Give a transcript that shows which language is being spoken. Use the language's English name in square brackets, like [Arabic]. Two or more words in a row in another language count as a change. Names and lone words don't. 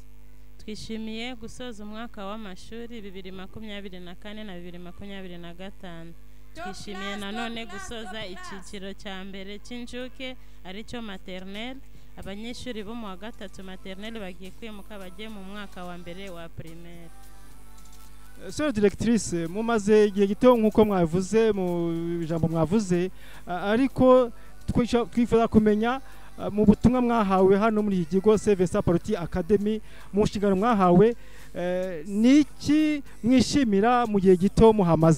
[Kinyarwanda] Twishimiye gusoza umwaka w'amashuri 2024 na 2025. Twishimiye nanone gusoza icyiciro cya mbere cy'injuke aricyo maternelle. Abanyeshuri bo mu wa gatatu maternelle bagiye kwimuka bagiye mu mwaka wa mbere wa primaire. [French] Sœur directrice, [Kinyarwanda] mumaze igihe gito nkuko mwavuze mu ijambo mwavuze, ariko twifuza kumenya mu butumwa mwahawe hano muri iki kigo Save Sa Paroti Academy, mu nshingano mwahawe, niki mwishimira mu gihe gito muhamaze?